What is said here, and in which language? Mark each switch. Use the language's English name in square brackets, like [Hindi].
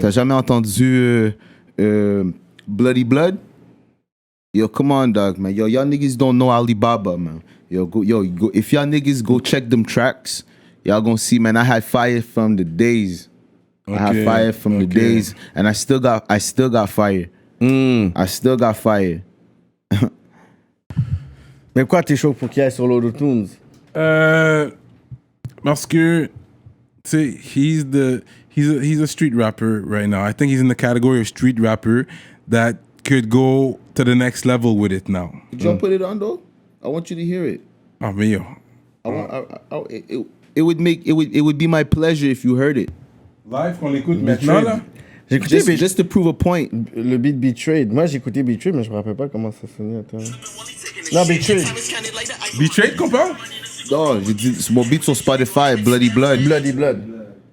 [French] t'as jamais entendu Bloody Blood? [English] Yo, come on, dog, man. Yo, y'all niggas don't know Alibaba, man. Yo, go. If y'all niggas go check them tracks, y'all gonna see, man. I had fire from the days. I had fire from the days, and I still got fire. I still got fire. [French] Mais pourquoi t'es chaud pour qu'il aille sur l'Auto-Tunes? Parce que, tu sais, [English] he's a street rapper right now. I think he's in the category of street rapper that could go to the next level with it now. Did y'all put it on though? I want you to hear it. [French] Ah, mais yo. [English] It would be my pleasure if you heard it. [French] Live qu'on l'écoute maintenant, là? J'ai écouté [English] Just to prove a point. [French] le beat Betrayed. Moi, j'ai écouté Betrayed, mais je me rappelle pas comment ça sonnait. Attends. Non, Betrayed. Betrayed qu'on parle? Non, j'ai dit, c'est mon beat sur Spotify, Bloody Blood. Bloody Blood.